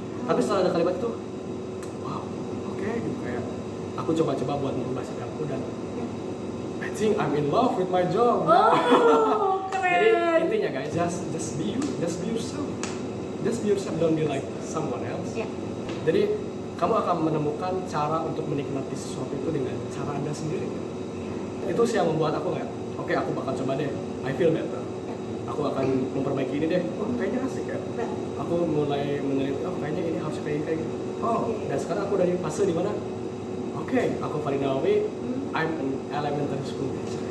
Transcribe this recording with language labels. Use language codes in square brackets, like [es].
[id] Tapi setelah ada kalimat itu, wow, oke, gitu kayak aku coba-coba buat merubah sikapku dan [en] I think I'm in love with my job. [id] Oh, keren. Jadi intinya [en] guys, just be you, just be yourself, don't be like someone else. [id] Jadi kamu akan menemukan cara untuk menikmati sesuatu itu dengan cara Anda sendiri. Itu sih yang membuat aku kayak, oke, aku bakal coba deh, [en] I feel better. [id] Aku akan memperbaiki ini deh, kayaknya asik ya. Aku mulai meneliti, kayaknya ini harus kayak gitu. Dan sekarang aku dari fase di mana? Oke, aku [en] Farid Nawawi, I'm an elementary school teacher.